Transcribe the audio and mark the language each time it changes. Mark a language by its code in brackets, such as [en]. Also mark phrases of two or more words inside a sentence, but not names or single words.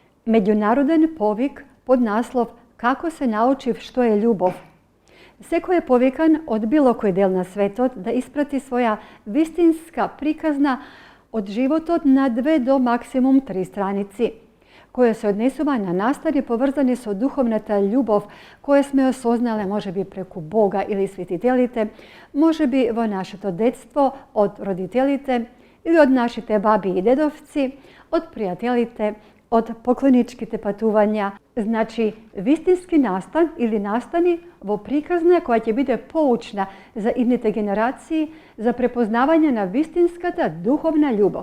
[mk] меѓународен повик под наслов Како се научи што е љубов. Секој е повикан од било кој дел на светот да испрати своја вистинска приказна од животот на 2 до максимум 3 страници, кои се odnesува на настани povrзани со духовната љубов, која сме осознале може би преку Бога или светителите, може би во нашето детство од родителите или од нашите баби и дедовци, од пријателите, од поклоничките патувања. Значи, вистински настан или настани во приказна која ќе биде поучна за идните генерации за препознавање на вистинската духовна љубов.